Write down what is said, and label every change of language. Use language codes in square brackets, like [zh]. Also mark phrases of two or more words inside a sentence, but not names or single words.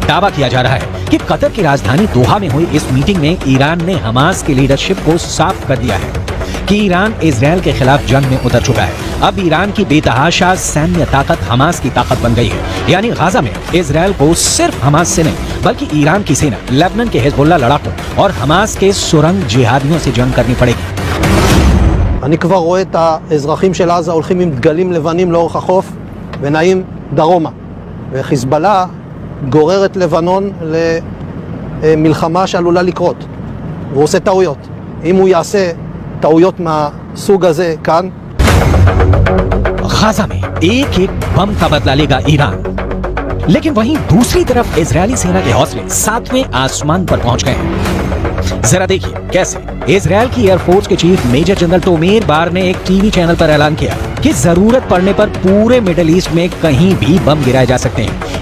[hi] दावा किया जा रहा है कि कतर की राजधानी दोहा में हुई इस मीटिंग में ईरान ने हमास की लीडरशिप को साफ कर दिया है कि ईरान इजराइल के खिलाफ जंग में उतर चुका है। अब ईरान की बेतहाशा सैन्य ताकत हमास की ताकत बन गई है। यानी गाजा में इजराइल को सिर्फ हमास से नहीं बल्कि ईरान की सेना, लेबनान के हिजबुल्ला लड़ाकों और हमास के सुरंग जिहादियों से जंग करनी पड़ेगी। [he] אני כבר רואה את האזרחים של עזה הולכים עם דגלים לבנים לאורך החוף ונעים דרומה. וחיזבאללה גורר את לבנון למלחמה שעלולה לקרות. והוא עושה טעויות. אם הוא יעשה טעויות מהסוג הזה כאן, [hi] गाजा में एक एक बम का बदला लेगा ईरान। लेकिन वहीं दूसरी तरफ इजरायली सेना के हौसले 7वें आसमान पर पहुंच गए हैं। जरा देखिए कैसे। इजरायल की एयरफोर्स के चीफ [en] major general [hi] तोमेर बार ने एक [en] TV channel [hi] पर ऐलान किया कि जरूरत पड़ने पर पूरे मिडिल ईस्ट में कहीं भी बम गिराए जा सकते हैं।